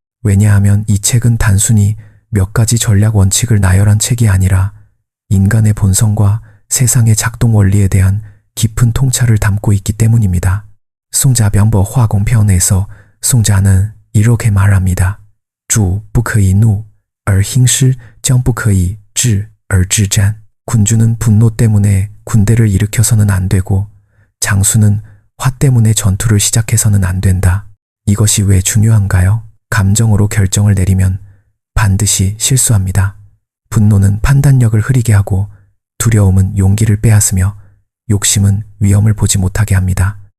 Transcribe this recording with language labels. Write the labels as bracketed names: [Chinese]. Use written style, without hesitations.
[Korean] 왜냐하면 이 책은 단순히 몇 가지 전략 원칙을 나열한 책이 아니라 인간의 본성과 세상의 작동 원리에 대한 깊은 통찰을 담고 있기 때문입니다. 손자병법 화공편에서 손자는 이렇게 말합니다. [Chinese] 主不可以怒而兴师将不可以治而治战. [Korean] 군주는 분노 때문에 군대를 일으켜서는 안 되고 장수는 화 때문에 전투를 시작해서는 안 된다. 이것이 왜 중요한가요? 감정으로 결정을 내리면 반드시 실수합니다. 분노는 판단력을 흐리게 하고 두려움은 용기를 빼앗으며 욕심은 위험을 보지 못하게 합니다.